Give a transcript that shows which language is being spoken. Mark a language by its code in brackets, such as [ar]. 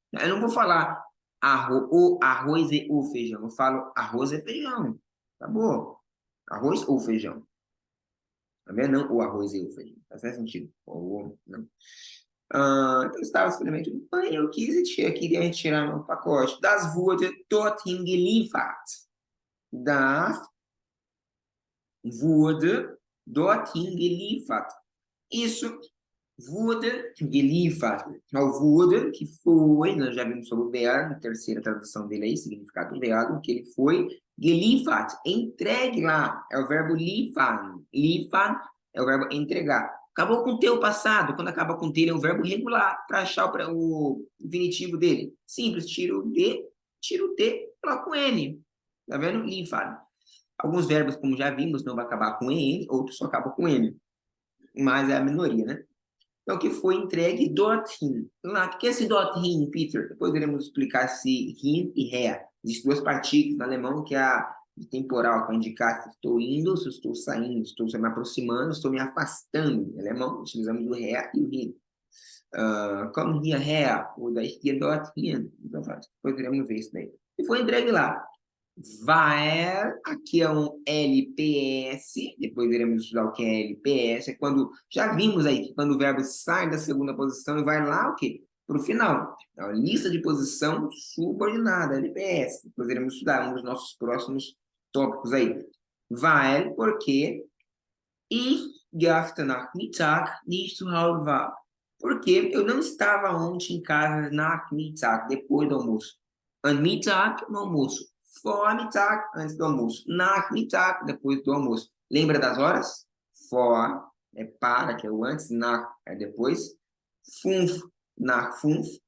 [pt] Eu não vou falar arroz e o feijão. Eu falo arroz e feijão. Tá bom? Arroz ou feijão. Tá vendo? Não o arroz e o feijão. Faz sentido. Ou não. Então, estava simplesmente no banho, eu queria retirar meu pacote. [de] Das wurde dorthin geliefert. Das wurde dorthin geliefert. [pt] Isso, wurde geliefert. O wurde, que foi, nós já vimos sobre o verbo, terceira tradução dele aí, significado do verbo, que ele foi geliefert, entregue lá. É o verbo liefern. Liefern é o verbo entregar. Acabou com o teu passado. Quando acaba com o ter, é um verbo regular para achar o infinitivo dele. Simples, tira o D, tira o T, coloca o N. Tá vendo? Liefern. Alguns verbos, como já vimos, não vai acabar com N, outros só acabam com N. Mas é a minoria, né? Então, que foi entregue dorthin. Lá, o que é esse dorthin, Peter? Depois iremos explicar se hin e her. Existem duas partículas no alemão, que é a de temporal, para indicar se estou indo, se estou saindo, se estou me aproximando, se estou me afastando. Em alemão, utilizamos o her e o hin. [de] Komm hierher, oder ich gehe dorthin. [pt] Então, depois iremos ver isso daí. E foi entregue lá. Weil, aqui é um LPS, depois iremos estudar o que é LPS, é quando, já vimos aí, que quando o verbo sai da segunda posição e vai lá, o quê? Para o final. Então, lista de posição subordinada, LPS. Depois iremos estudar um dos nossos próximos tópicos aí. [de] Weil, porque ich gestern Nachmittag nicht zu Hause war. [pt] Porque eu não estava ontem em casa Nachmittag, depois do almoço. An Mittag, no almoço. Vormittag, antes do almoço. Nachmittag, depois do almoço. Lembra das horas? Vor é para, que é o antes. Nach é depois. [de] Fünf, nach fünf.